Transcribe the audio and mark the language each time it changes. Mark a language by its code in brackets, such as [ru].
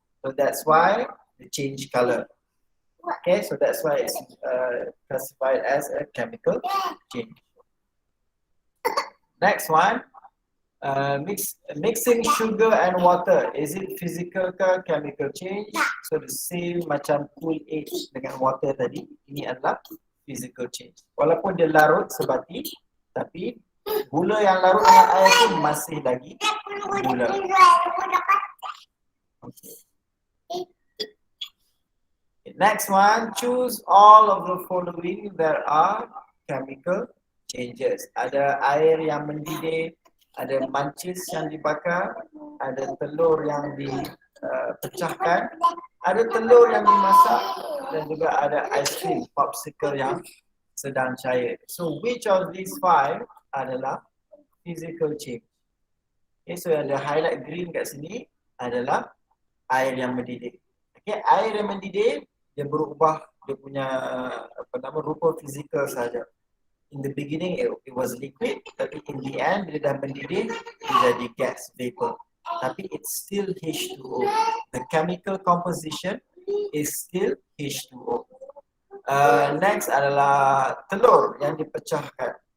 [en] So that's why they change color. Okay, so that's why it's classified as a chemical change. Next one, mixing sugar and water, is it physical [ms] ke [en] chemical change? So the same [ms] macam [en] PHCH [ms] dengan [en] water [ms] tadi, ini adalah [en] physical change. [ms] Walaupun dia larut sebati, tapi gula yang larut dengan air itu masih lagi gula. [en] Okay. Next one, choose all of the following. There are chemical changes. [ms] Ada air yang mendidih, ada mancis yang dibakar, ada telur yang dipecahkan, ada telur yang dimasak, dan juga ada ice cream, popsicle yang sedang cair. [en] So which of these 5 [ms] adalah [en] physical change? [ms] Okay, so yang ada highlight green kat sini adalah air yang mendidih. Okay, air yang mendidih dia berubah dia punya rupa fizikal saja. [en] In the beginning it was liquid, [ms] tapi [en] in the end [ms] bila dah mendidih dia jadi [en] gas, vapor. [ms] Tapi [en] it's still H2O. The chemical composition is still H2O. Next [ms] adalah telur yang dipecahkan.